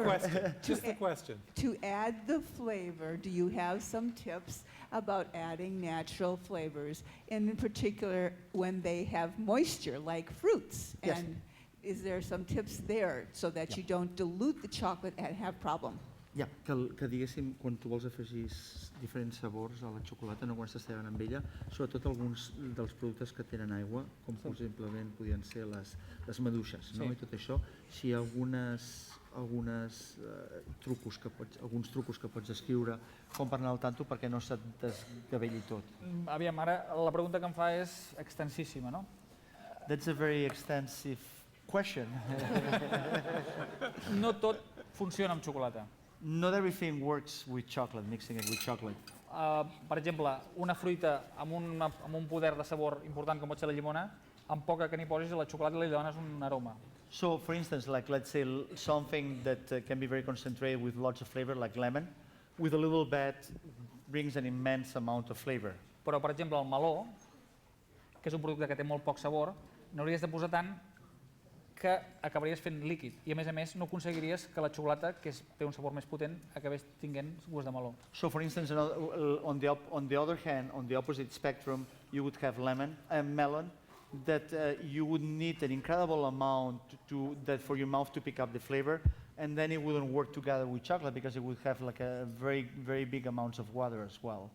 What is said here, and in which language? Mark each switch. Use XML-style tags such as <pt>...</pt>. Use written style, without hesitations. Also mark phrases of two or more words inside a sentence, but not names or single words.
<en>question. Just the question. To add the flavor, do you have some tips about adding natural flavors, and in particular when they have moisture, like fruits? Yes. And is there some tips there so that you don't dilute the chocolate and have problem?</en> <ca>Ja, que diguéssim, quan tu vols afegir diferents sabors a la xocolata, no quan estàs treballant amb ella, sobretot alguns dels productes que tenen aigua, com per exemple podien ser les maduixes, no? Sí. I tot això, si hi ha alguns trucos que pots escriure com per anar al tanto perquè no se't desgavelli tot. aviam, ara la pregunta que em fa és extensíssima, no?</ca> <en>That's a very extensive question.</en> <ca>No tot funciona amb xocolata.</ca> <en>Not everything works with chocolate, mixing it with chocolate.</en> <ca>Per exemple, una fruita amb un poder de sabor important com pot ser la llimona, amb poca que n'hi posis a la xocolata li dones un aroma.</ca> <en>So, for instance, let's say something that can be very concentrated with lots of flavor, like lemon, with a little bit brings an immense amount of flavor.</en> <ca>Però, per exemple, el meló, que és un producte que té molt poc sabor, n'hauries de posar tant que acabaries fent líquid. I, a més, no aconseguiries que la xocolata, que té un sabor més potent, acabés tinguent gust de meló.</ca> <en>So, for instance, on the other hand, on the opposite spectrum, you would have melon, that you would need an incredible amount that for your mouth to pick up the flavor, and then it wouldn't work together with chocolate because it would have like a very, very big amounts of water as well.</en>